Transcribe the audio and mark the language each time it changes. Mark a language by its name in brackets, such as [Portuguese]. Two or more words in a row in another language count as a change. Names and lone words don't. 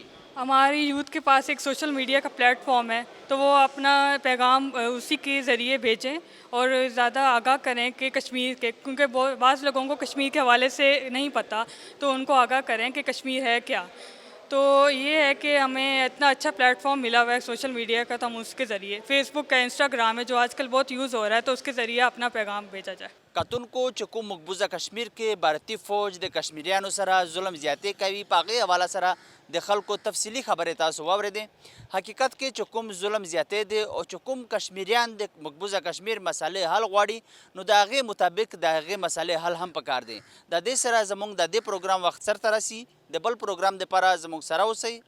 [Urdu] ہماری یوتھ کے پاس ایک [English] social media [Urdu] کا پلیٹ فارم ہے, تو وہ اپنا پیغام اسی کے ذریعے بھیجیں اور زیادہ آگاہ کریں کہ کشمیر کے, کیونکہ بعض لوگوں کو کشمیر کے حوالے سے نہیں پتہ, تو ان کو آگاہ کریں کہ کشمیر ہے کیا. تو یہ ہے کہ ہمیں اتنا اچھا پلیٹ فارم ملا ہوا ہے [English] social media [Urdu] کا, تو ہم اس کے ذریعے, فیس بک کا, انسٹاگرام ہے جو آج کل بہت یوز ہو رہا ہے, تو اس کے ذریعے اپنا پیغام بھیجا جائے. [Pashto] کتن کو چکو مقبوضہ کشمیر کے بھارتی فوج د کشمیریانو سره ظلم زیاتی کوي, پاغي حواله سره د خلکو تفصیلی خبره تاسو واوریدئ. حقیقت کې چې کوم ظلم زیاتی دی او چې کوم کشمیریان د مقبوضه کشمیر مسالې حل غواړي, نو د هغې مطابق د هغې مسالې حل هم پکار دی. د دې سره زموږ د دې پروګرام وخت سرته رسي. د بل پروګرام دپاره زموږ سره اوسئ.